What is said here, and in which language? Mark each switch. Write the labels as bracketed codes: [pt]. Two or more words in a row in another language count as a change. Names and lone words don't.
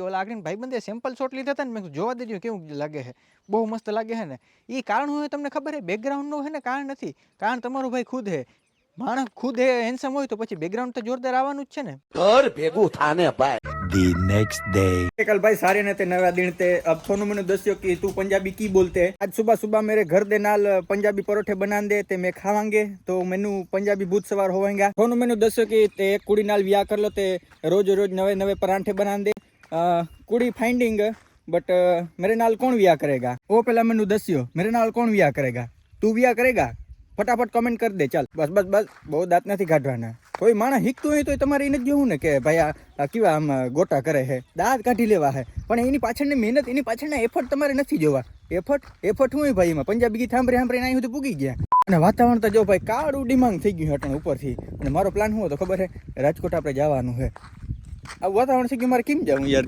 [gu] ઓલા આગળ ભાઈબંધે સેમ્પલ શોટ લીધા હતા ને, મેં જોવા દેજો કેવું લાગે છે. બહુ મસ્ત લાગે છે ને. એ કારણ હોય તમને ખબર છે? બેકગ્રાઉન્ડનું છે ને કારણ નથી. કારણ તમારો ભાઈ ખુદ છે. માણસ ખુદ હેન્ડસમ હોય તો પછી બેકગ્રાઉન્ડ તો જોરદાર આવવાનું જ છે ને. ઘર ભેગું થાને ભાઈ. [en] the next day [pa] ਕਲ ਭਾਈ ਸਾਰੇ ਨੇ ਤੇ ਨਯਾ ਦਿਨ ਤੇ ਅਬ ਸੋਨੂ ਮੈਂਨੇ ਦਸਯੋ ਕਿ ਤੂ ਪੰਜਾਬੀ ਕੀ ਬੋਲਤੇ ਹੈ। ਆਜ ਸੁਬਹ ਸੁਬਹ ਮੇਰੇ ਘਰ ਦੇ ਨਾਲ ਪੰਜਾਬੀ ਪਰੋਠੇ ਬਣਾ ਦੇ ਤੇ ਮੈਂ ਖਾਵਾਂਗੇ ਤੋ ਮੈਨੂ ਪੰਜਾਬੀ ਭੂਤ ਸਵਾਰ ਹੋਵੇਂਗਾ। ਸੋਨੂ ਮੈਂਨੇ ਦਸਯੋ ਕਿ ਤੇ ਏਕ ਕੁੜੀ ਨਾਲ ਵਿਆਹ ਕਰ ਲੋ ਤੇ ਰੋਜ ਰੋਜ ਨਵੇ ਨਵੇ ਪਰਾਂਠੇ ਬਣਾ ਦੇ। कुड़ी [en] finding but [pa] ਮੇਰੇ ਨਾਲ ਕੌਣ ਵਿਆਹ ਕਰੇਗਾ? ਵੋ ਪਹਿਲਾ ਮੈਂਨੇ ਦਸਯੋ ਮੇਰੇ ਨਾਲ ਕੌਣ ਵਿਆਹ ਕਰੇਗਾ? ਤੂ ਵਿਆਹ ਕਰੇਗਾ? ਫਟਾਫਟ ਕਮੈਂਟ ਕਰ ਦੇ। [hi] चल बस बस बस बहुत दांत नहीं काढ़वाना। [gu] કોઈ માણસ हीकતું હોય તો તમારે એને જોવું ને કે ભાઈ આ કેવા આમ ગોટા કરે છે, દાંત કાઢી લેવા છે, પણ એની પાછળની મહેનત, એની પાછળના એફર્ટ તમારે નથી જોવા. એફર્ટ શું હોય ભાઈ? એમાં પંજાબી ગીત સાંભળીને અહીં સુધી પૂગી ગયા. અને વાતાવરણ તો જો ભાઈ કાળું ડિમાંગ થઈ ગયું હટણ ઉપરથી. અને મારો પ્લાન શું હતો ખબર છે? રાજકોટ આપણે જવાનું છે. આ વાતાવરણ થઈ ગયું, મારે કેમ જવું યાર?